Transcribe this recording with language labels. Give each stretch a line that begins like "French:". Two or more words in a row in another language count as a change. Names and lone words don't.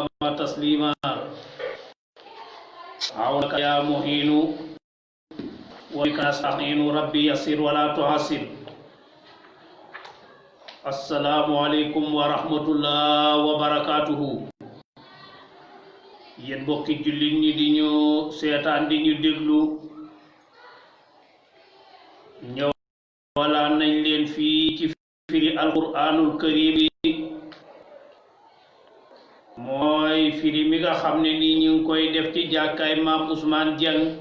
Arabic: وسلم تسليما عونك يا معين وبك نستعين ربي يسر ولا تعسر السلام عليكم ورحمة الله وبركاته
Wolof: yéen bokki jullit ñi di ñu seetaan di ñu déglu ñëwalaan nañ leen fii ci firi
Arabic: القرآن الكريم
Wolof: yi mooy firi mi nga xam ne nii ñu ngi koy def ci jàkkaay maam Ousmane Dieng